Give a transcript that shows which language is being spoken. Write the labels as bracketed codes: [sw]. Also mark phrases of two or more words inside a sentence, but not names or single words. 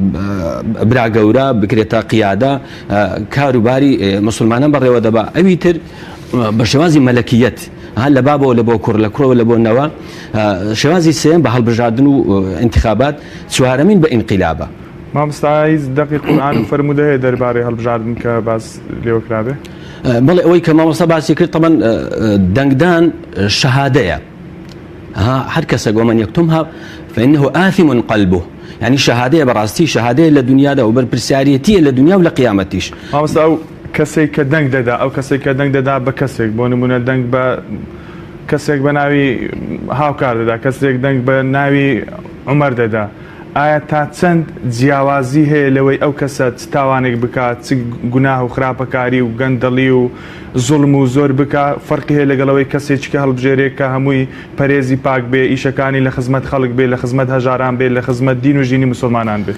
[ckb] براگەورە بکرێتە قیادە کاروباری مسلمانان بەڕێوە دەبا ئەوی تر بە شێوازی مەلەکیەت هەر لە بابەوە لە بۆ کوڕ لە کوڕەوە لە بۆ نەوە شێوازی سێم بە هەڵبژاردن و انتخابات چوارەمین بە ئینقیلابە. مامۆستای دەقی قورئان و فەرموودە هەیە دەربارەی هەڵبژاردن کە باس لێوە کرابێ بەڵێ ئەوەی کە مامۆستا باسی کرد طبعاً دەنگدان شەهادەیە هەر کەسێک [ar] ومن یەکتمها فإنه آثم قلبه يعني [ckb] شەهادەیە بەڕاستی شەهادەیە لە دنیادا و بەرپرسیارەتیە لە دنیا و لە قیامەتیش. مامۆستا ئەو کەسێک کە دەنگ دەدا ئەو کەسێک کە دەنگ دەدا بە کەسێک بۆ نمونە دەنگ بە کەسێک بە ناوی هاوکار دەدا کەسێک دەنگ بە ناوی عومەر دەدا ئایا تا چەند جیاوازی هەیە لەوەی ئەو کەسە چ تاوانێک بکات چ گوناه و خراپەکاری و گەندەڵی و زوڵم و زۆر بکە فەرقی هەیە لەگەڵەوەی کەسێکی هەڵبژێرێک کە هەمووی پەرێزی پاک بێ ئیشەکانی لە خزمەت خەڵک بێ لە خزمەت هەژاران بێ لە خزمەت دین و ژینی مسلمانان بێ.